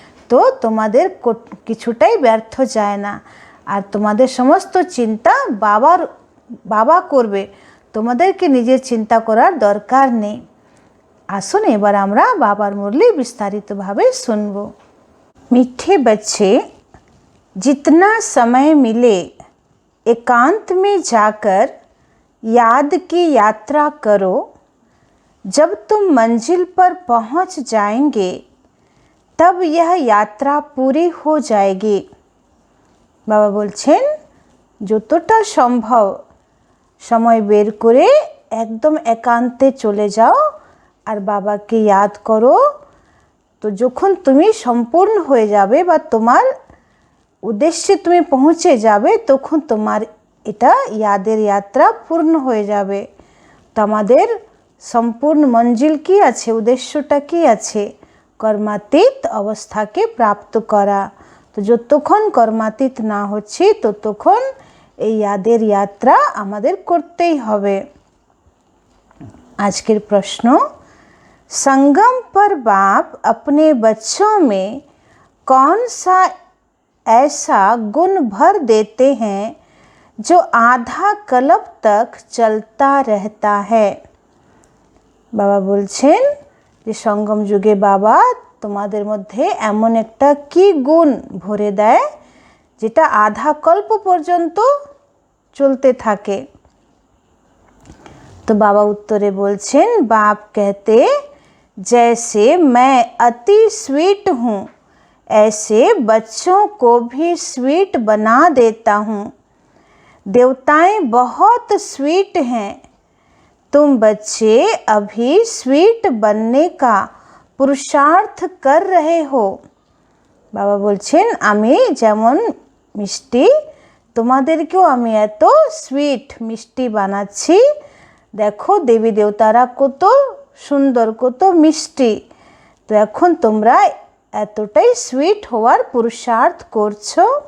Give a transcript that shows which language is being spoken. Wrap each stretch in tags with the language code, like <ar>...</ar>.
<bn>তো তোমাদের কিছুটাই ব্যর্থ যায় না। আর তোমাদের সমস্ত চিন্তা বাবা করবে, তোমাদেরকে নিজের চিন্তা করার দরকার নেই। আসুন এবার আমরা বাবার মুরলি বিস্তারিতভাবে শুনব।</bn> <hi>मीठे बच्चे, जितना समय मिले एकांत में जाकर याद की यात्रा करो। जब तुम मंजिल पर पहुंच जाएंगे तब यह यात्रा पूरी हो जाएगी।</hi> <bn>बाबा बोलছেন যতটা সম্ভব সময় বের করে একদম একান্তে চলে যাও আর বাবাকে ইয়াদ করো। তো যখন তুমি সম্পূর্ণ হয়ে যাবে বা তোমার উদ্দেশ্যে তুমি পৌঁছে যাবে তখন তোমার এটা ইয়াদের যাত্রা পূর্ণ হয়ে যাবে। তো আমাদের সম্পূর্ণ মঞ্জিল কি আছে, উদ্দেশ্যটা কি আছে? কর্মাতীত অবস্থাকে প্রাপ্ত করা। তো যতক্ষণ কর্মাতীত না হচ্ছে ততক্ষণ এই ইয়াদের যাত্রা আমাদের করতেই হবে। আজকের প্রশ্ন,</bn> <hi>संगम पर बाप अपने बच्चों में कौन सा ऐसा गुण भर देते हैं जो आधा कल्प तक चलता रहता है।</hi> <bn>बाबा बोलছেন যে সঙ্গম যুগে বাবা তোমাদের মধ্যে এমন একটা কি গুণ ভরে দেয় যেটা আধা কল্প পর্যন্ত চলতে থাকে। তো বাবা উত্তরে বলছেন</bn> <hi>বাপ कहते जैसे मैं अति स्वीट हूँ ऐसे बच्चों को भी स्वीट बना देता हूँ। देवताएं बहुत स्वीट हैं, तुम बच्चे अभी स्वीट बनने का पुरुषार्थ कर रहे हो।</hi> <bn>बाबा बोलছেন আমি যেমন মিষ্টি তোমাদেরকেও আমি এত সুইট মিষ্টি বানাচ্ছি। দেখো দেবী দেবতারা কত সুন্দর, কত মিষ্টি। তো এখন তোমরা এতটাই সুইট হওয়ার পুরুষার্থ করছো।</bn>